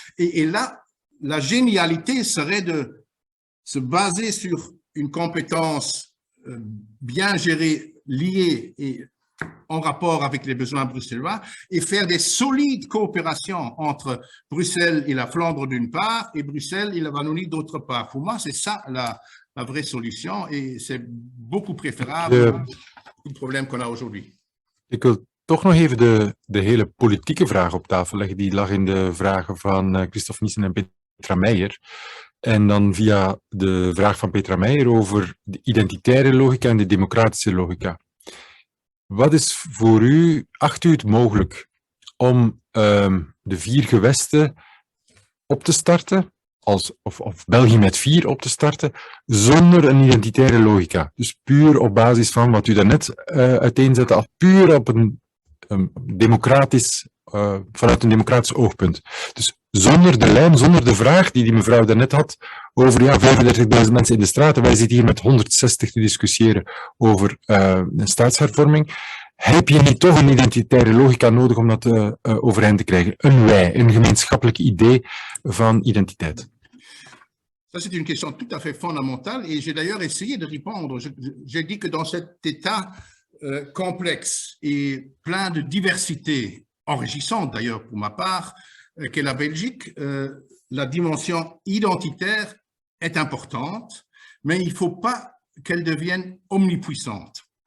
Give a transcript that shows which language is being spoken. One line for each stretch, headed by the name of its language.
French: Et là, la génialité serait de se baser sur une compétence bien gérée, liés et en rapport avec les besoins bruxellois et faire des solides coopérations entre Bruxelles et la Flandre d'une part et Bruxelles et la Wallonie d'autre part. Pour moi, c'est ça la vraie solution et c'est beaucoup préférable au problème qu'on a aujourd'hui.
Dutch: Ik wil toch nog even de hele politieke vraag op tafel leggen. Die lag in de vragen van Christophe Nissen en Petra Meijer. En dan via de vraag van Petra Meijer over de identitaire logica en de democratische logica. Wat is voor u, acht u het mogelijk om de 4 gewesten op te starten, of België met 4 op te starten, zonder een identitaire logica? Dus puur op basis van wat u daarnet uiteenzette, als puur op een democratisch, vanuit een democratisch oogpunt. Dus zonder de lijn, zonder de vraag die mevrouw daarnet had over 35.000 mensen in de straten. Wij zitten hier met 160 te discussiëren over een staatshervorming. Heb je niet toch een identitaire logica nodig om dat overeind te krijgen? Een wij, een gemeenschappelijk idee van identiteit.
French: Ça, c'est une question tout à fait fondamentale et j'ai d'ailleurs essayé de répondre. J'ai dit que dans cet état complexe et plein de diversité, enrichissante d'ailleurs pour ma part, qu'est la Belgique, la dimension identitaire est importante, mais il ne faut pas qu'elle devienne omnipuissante.